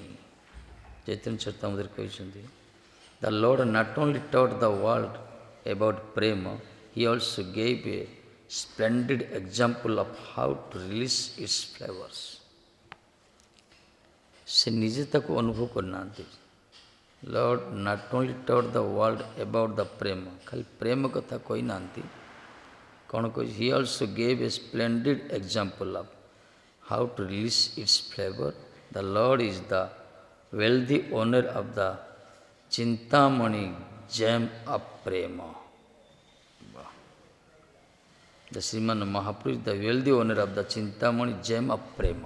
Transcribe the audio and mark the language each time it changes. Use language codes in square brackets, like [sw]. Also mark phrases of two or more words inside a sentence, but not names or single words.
[en] Chaitanya Charitamrita କହିଛନ୍ତି, the Lord not only taught the world about prema, he also gave a splendid example of how to release its flavors. [or] ସେ ନିଜେ ତାକୁ ଅନୁଭବ କରିନାହାନ୍ତି. [en] Lord not only taught the world about the prema, [or] ଖାଲି ପ୍ରେମ କଥା କହିନାହାନ୍ତି, କ'ଣ କହି, [en] he also gave a splendid example of how to release its flavor. The Lord is the wealthy owner of the Chintamani gem of prema. The Sriman Mahaprabhu is the wealthy owner of the Chintamani gem of prema.